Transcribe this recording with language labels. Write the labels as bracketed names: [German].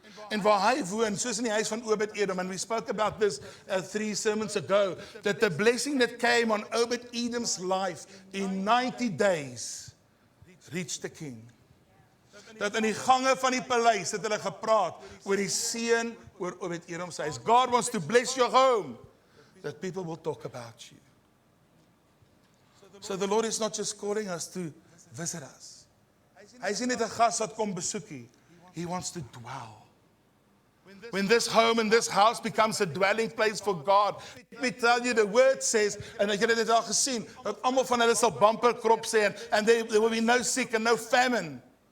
[Afrikaans] En waar hy woon, soos in die huis van Obed-Edom, [English] and we spoke about this 3 sermons ago, that the blessing that came on Obed-Edom's life in 90 days reached the king. [Afrikaans] Dat in die gange van die paleis het hulle gepraat oor die seën oor Obed-Edom se huis. [English] God wants to bless your home, that people will talk about you. So the Lord is not just calling us to visit us. [Afrikaans] Hy is nie net 'n gas wat kom besoek nie. [English] He wants to dwell. When this home and this house becomes a dwelling place for God, let me tell you, the word says, [Afrikaans] en ek het dit al gesien, dat almal van hulle sal bumperkrop sê, [English] and there will be no sick and no famine.